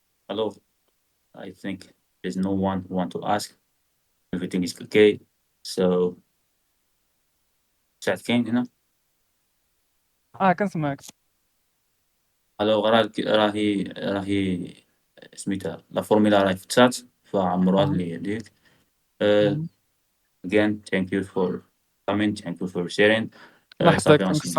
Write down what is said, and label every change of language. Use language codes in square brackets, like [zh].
[ar] ألوغ [en] I think there's no one who want to ask. Everything is okay. So chat [ar] كاين هنا. كنسمعك. ألوغ راهي سميتها لا فورميلا راهي في الشات، فعمروها آه. اللي يديك. Uh, مم. [en] again thank you for coming, thank you for sharing. [ar] الله صافي يحفظك. [en] thank you so